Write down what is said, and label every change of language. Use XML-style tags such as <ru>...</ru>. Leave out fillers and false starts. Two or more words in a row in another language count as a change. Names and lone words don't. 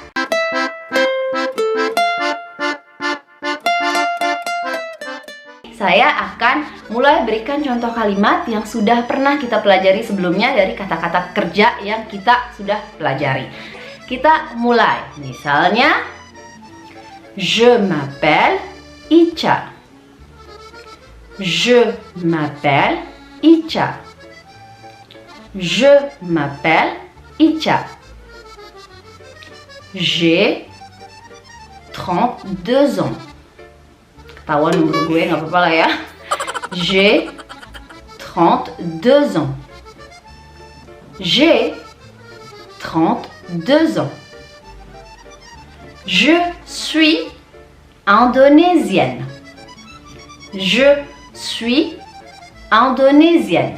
<id>Saya akan mulai berikan contoh kalimat yang sudah pernah kita pelajari sebelumnya dari kata-kata kerja yang kita sudah pelajari. Kita mulai. Misalnya,</id> <fr>je m'appelle Ica. Je m'appelle Ica. Je m'appelle Ica. J'ai 32 ans.</fr> <id>Ketahuan umur gue, nggak apa-apa lah ya.</id> <fr>J'ai 32 ans. J'ai 32 ans. Je suis indonésienne. Je suis indonésienne.</fr>